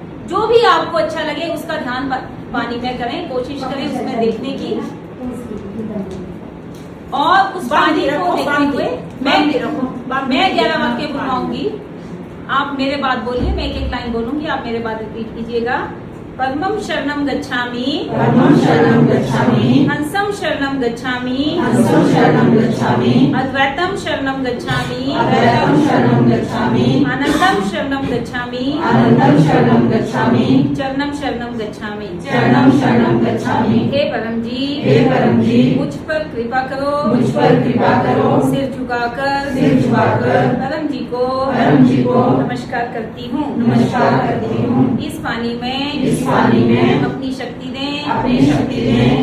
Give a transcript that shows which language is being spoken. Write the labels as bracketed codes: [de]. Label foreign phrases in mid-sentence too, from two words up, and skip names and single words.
[hi] जो भी आपको अच्छा लगे उसका ध्यान पानी में करें, कोशिश करें उसमें देखने की। और उस पानी को देखते हुए मैं 11 वाक्य बुलवाऊंगी, आप मेरे बाद बोलिए, मैं एक एक लाइन बोलूंगी, आप मेरे बाद रिपीट कीजिएगा। [pi] परमं शरणं गच्छामि, परमं शरणं गच्छामि, हंसं शरणं गच्छामि, हंसं शरणं गच्छामि, अद्वैतं शरणं गच्छामि, अद्वैतं शरणं गच्छामि, आनंदं शरणं गच्छामि, आनंदं शरणं गच्छामि, चरणं शरणं गच्छामि। चरणं शरणं गच्छामि। [hi] हे परम जी, हे परम जी, मुझ पर कृपा करो, मुझ पर कृपा करो, सिर झुकाकर परम जी को नमस्कार करती हूँ, नमस्कार करती हूँ। इस पानी इस पानी में अपनी शक्ति दें, अपनी शक्ति दें,